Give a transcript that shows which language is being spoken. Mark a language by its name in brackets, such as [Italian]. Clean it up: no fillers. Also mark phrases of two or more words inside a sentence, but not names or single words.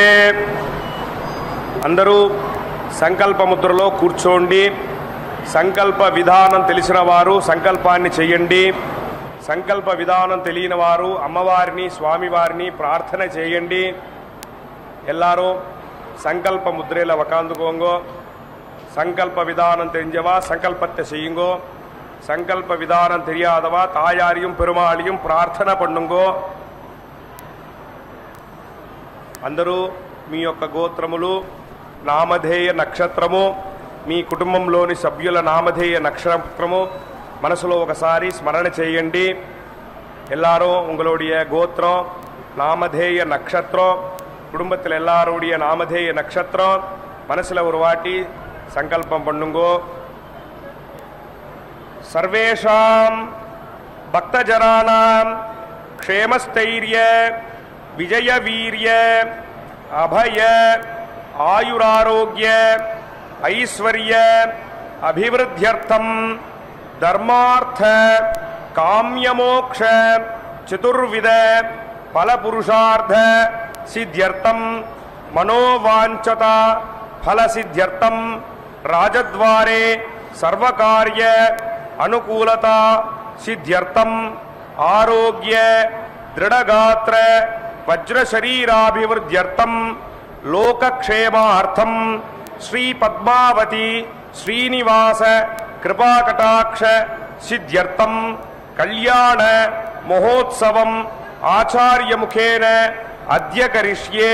[Telugu] అందరూ సంకల్పముద్రలో కూర్చోండి. సంకల్ప విధానం తెలిసిన వారు సంకల్పాన్ని చేయండి. సంకల్ప విధానం తెలియని వారు అమ్మవారిని స్వామివారిని ప్రార్థన చేయండి. [Tamil] எல்லாரூ சங்கல்ப முத்ரல ఉக்காந்துக்கோங்கோ. சங்கல்ப விதானம் தெரிஞ்சவா சங்கல்பத்தை செய்யுங்கோ. சங்கல்ப விதானம் தெரியாதவா தாயாரையும் பெருமாளையும் ప్రార్థన பண்ணுங்கோ. [Telugu] అందరూ మీ యొక్క గోత్రములు, నామధేయ నక్షత్రము, మీ కుటుంబంలోని సభ్యుల నామధేయ నక్షత్రము మనసులో ఒకసారి స్మరణ చేయండి. [Tamil] எல்லாரும் உங்களுடைய கோத்திரம், நாமதேய நட்சத்திரம், குடும்பத்தில் எல்லாருடைய நாமதேய நட்சத்திரம் மனசில் ஒரு வாட்டி சங்கல்பம் பண்ணுங்கோ. [Sanskrit] சர்வேஷாம் பக்தஜனானாம் க்ஷேமஸ்தைர்ய விஜய வீரிய அபய ஆயுராரோக்கிய ஐஸ்வர்ய அபிவிருத்தியர்த்தம் தர்மார்த்த காம்யமோக்ஷ சதுர்வித பலபுருஷார்த்த சித்தியர்த்தம் மனோவாஞ்சதா ఫలసిద్ధ్యర్థం రాజద్వారే సర్వకార్య అనుకూలతా సిద్ధ్యర్థం ఆరోగ్య దృఢగాత్ర వజ్రశరీరాభివృద్ధ్యర్థం లోకక్షేమార్థం శ్రీ పద్మావతి శ్రీనివాస కృపాకటాక్ష సిద్ధ్యర్థం కళ్యాణ మహోత్సవం ఆచార్యముఖేన అద్య కరిష్యే.